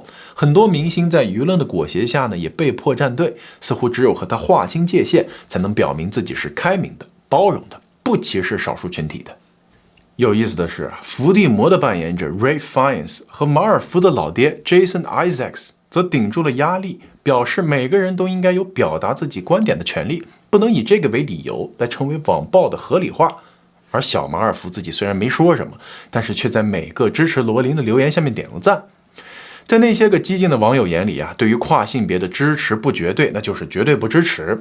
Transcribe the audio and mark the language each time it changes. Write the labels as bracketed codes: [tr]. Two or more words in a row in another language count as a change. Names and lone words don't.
[zh] 很多明星在輿論的裹挾下呢，也被迫站隊，似乎只有和他劃清界限，才能表明自己是開明的、包容的，不歧視少數群體的。有意思的是，伏地魔的扮演者 Ralph Fiennes 和馬爾福的老爹 Jason Isaacs 則頂住了壓力，表示每個人都應該有表達自己觀點的權利，不能以這個為理由來成為網暴的合理化。而小馬爾福自己雖然沒說什麼，但是卻在每個支持羅琳的留言下面點了讚。在那些個激進的網友眼裡啊，對於跨性別的支持不絕對，那就是絕對不支持。